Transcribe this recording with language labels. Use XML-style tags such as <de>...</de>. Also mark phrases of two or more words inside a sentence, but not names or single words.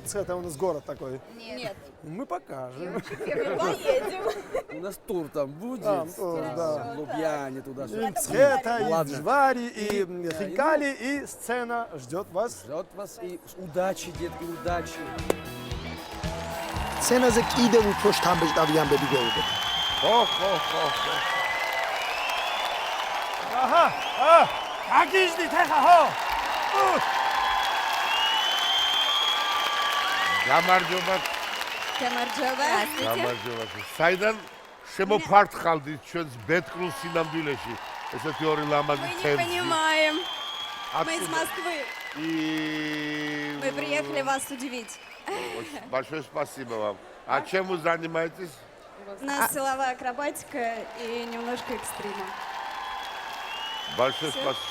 <ru>Мцхет, у нас город такой. Нет. Мы покажем. Поедем. У нас тур там будет. тур, да. Лубяне И туда-сюда. Мцхета, и Ладно. Джвари, и Хинкали, и сцена ждет вас. Ждет вас и удачи, детки, удачи.</ru> <ka>სცენაზე კიდევ უფრო შთამბეჭდავი ამბები გვეუბნება. Аха, აგიჟდით ახლა, ხო? გამარჯობა. გამარჯობა. საიდან შემოფართხალდით ჩვენს ბეთკრულ სინამდვილეში ესეთი ორი ლამაზი თემი.</ka> <ru>Понимаем. Мы Откуда? из Москвы. И... Мы приехали вас удивить. Большое спасибо вам. А чем вы занимаетесь? У нас силовая акробатика и немножко экстрима. Большое спасибо.</ru>